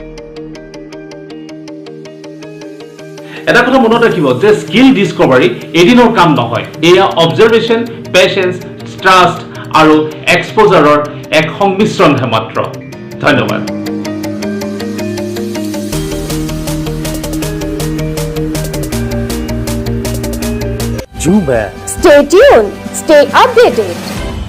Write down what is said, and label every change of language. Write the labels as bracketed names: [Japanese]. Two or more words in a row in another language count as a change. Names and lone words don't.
[Assamese] এটা কথা মনত ৰাখিব যে [English] skill discovery [Assamese] এদিনৰ কাম নহয় এয়া [English] observation patience trust [Assamese] আৰু এক্সপোজাৰৰ এক সংমিশ্ৰণহে মাত্ৰ ধন্যবাদ [Hindi] जूम है [English] Stay tuned, stay updated.